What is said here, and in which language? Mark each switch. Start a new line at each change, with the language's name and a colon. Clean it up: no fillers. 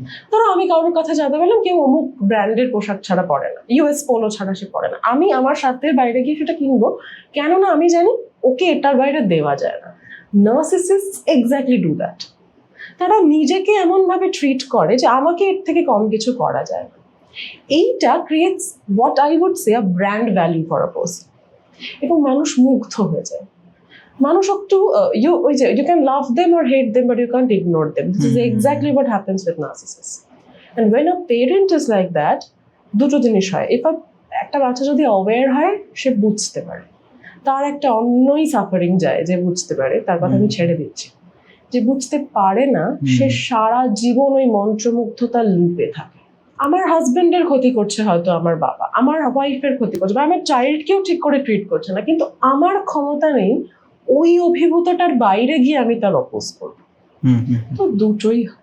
Bangla: ধরো আমি কারোর কথা জানতে পারলাম কেউ অমুক ব্র্যান্ডের পোশাক ছাড়া পরে না, ইউএস পোলো ছাড়া সে পরে না, আমি আমার সাধ্যের বাইরে গিয়ে সেটা কিনবো, কেননা আমি জানি ওকে এটার বাইরে দেওয়া যায় না।
English: Narcissists exactly do that.
Bangla: তারা নিজেকে এমন ভাবে ট্রিট করে যে আমাকে এর থেকে কম কিছু করা যায় না।
English: এইটা creates what I would say a brand value for a person,
Bangla: এবং মানুষ মুগ্ধ হয়ে যায়। মানুষ একটু
English: you can love them or hate them, but you can't ignore them. This is exactly what happens with narcissists. And when a parent is like that,
Bangla: দুটো জিনিস হয়। একটা বাচ্চা যদি অ্যাওয়্যার হয়, সে বুঝতে পারে, তার একটা অন্যই সাফারিং যায় যে বুঝতে পারে, তার কথা আমি ছেড়ে দিচ্ছি। যে বুঝতে পারে না, সে সারা জীবন ওই মন্ত্রমুগ্ধতার লুপে থাকে। আমার হাজবেন্ডের ক্ষতি করছে হয়তো আমার বাবা, আমার ওয়াইফের ক্ষতি করছে, বা আমার চাইল্ডকেও ঠিক করে ট্রিট করছে না, কিন্তু আমার ক্ষমতা নেই ওই অভিভূতটার বাইরে গিয়ে আমি তার অপোজ করবো। তো দুটোই।